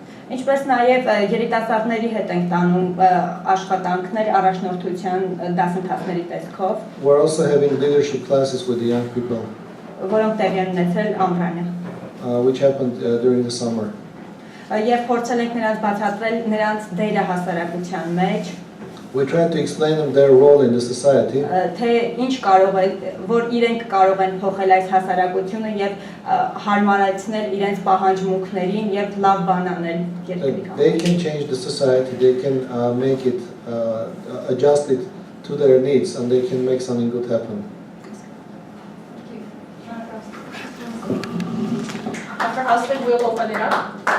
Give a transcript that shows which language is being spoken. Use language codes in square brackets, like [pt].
[hy] Ինչպես նաև երիտասարդների հետ ենք տանում աշխատանքներ առաջնորդության դասընթացների տեսքով։ [en] We're also having leadership classes with the young people, [hy] որոնք տեղի են ունեցել ամռանը։ [en] which happened during the summer. [hy] Եվ փորձել ենք նրանց բացատրել նրանց դերը հասարակության մեջ։ [en] We tried to explain them their role in the society. [hy] Թե ինչ կարող է, որ իրենք կարող են փոխել այս հասարակությունը եւ հարմարացնել իրենց պահանջմունքներին եւ լավ բան անել երկրի համար։ [en] They can change the society. They can make it, adjust it to their needs, and they can make something good happen. After Astghik, we'll open it up.